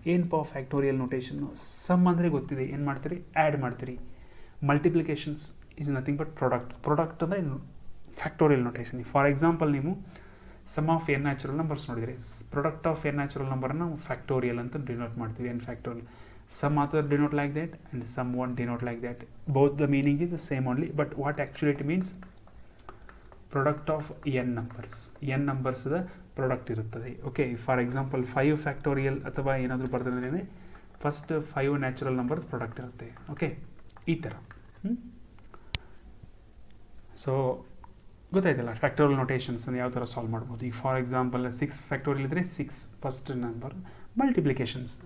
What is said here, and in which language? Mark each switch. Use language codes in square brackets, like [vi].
[kn] ಏನಪ್ಪ factorial ನೋಟೇಷನ್ನು? Some ಅಂದರೆ ಗೊತ್ತಿದೆ, ಏನು ಮಾಡ್ತೀರಿ, ಆ್ಯಡ್ ಮಾಡ್ತೀರಿ. [en] multiplications is nothing but product [kn] ಅಂದರೆ ಫ್ಯಾಕ್ಟೋರಿಯಲ್ ನೋಟೇಷನ್. ಫಾರ್ ಎಕ್ಸಾಂಪಲ್, ನೀವು some of n natural numbers ನೋಡಿದರೆ, ಪ್ರಾಡಕ್ಟ್ ಆಫ್ n ನ್ಯಾಚುರಲ್ ನಂಬರನ್ನು ನಾವು ಫ್ಯಾಕ್ಟೋರಿಯಲ್ ಅಂತ ಡಿನೋಟ್ ಮಾಡ್ತೀವಿ. n factorial. [en] Some author denote like that and some won't denote like that. Both the meaning is the same only, but what actually it means, product of n numbers. n numbers the product [kn] ಇರುತ್ತದೆ. Okay, for example 5 factorial ಅಥವಾ ಏನಾದರೂ ಬರ್ತದೆ first 5 natural number product ಇರುತ್ತೆ. Okay, ಈ ಥರ. So ಗೊತ್ತಾಯ್ತಲ್ಲ factorial notations ಯಾವ ಥರ ಸಾಲ್ವ್ ಮಾಡ್ಬೋದು. ಈಗ ಫಾರ್ ಎಕ್ಸಾಂಪಲ್ 6 ಫ್ಯಾಕ್ಟೋರಿಯಲ್ ಇದ್ದರೆ 6 ಫಸ್ಟ್ ನಂಬರ್ ಮಲ್ಟಿಪ್ಲಿಕೇಶನ್ಸ್.